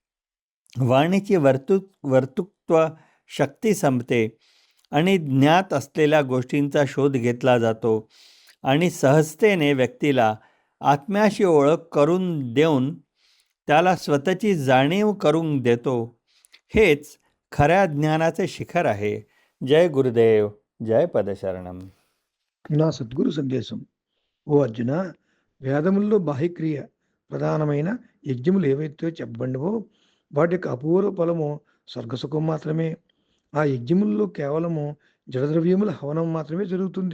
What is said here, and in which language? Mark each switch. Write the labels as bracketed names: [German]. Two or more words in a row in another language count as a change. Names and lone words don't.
[Marathi] वाणीची वर्तुत्व शक्ती संपते आणि ज्ञात असलेल्या गोष्टींचा शोध घेतला जातो आणि सहजतेने व्यक्तीला आत्म्याशी ओळख करून देऊन त्याला स्वतःची जाणीव करून देतो. हेच खऱ्या ज्ञानाचे शिखर आहे. जय गुरुदेव, जय पदशरणम. [Telugu] నా సద్గురు సందేశం. ఓ అర్జున, వేదముల్లో బాహ్యక్రియ ప్రధానమైన యజ్ఞములు ఏవైతే చెప్పబడినవో వాటి యొక్క అపూర్వ ఫలము స్వర్గసుఖం మాత్రమే. ఆ యజ్ఞముల్లో కేవలము జడద్రవ్యముల హవనం మాత్రమే జరుగుతుంది.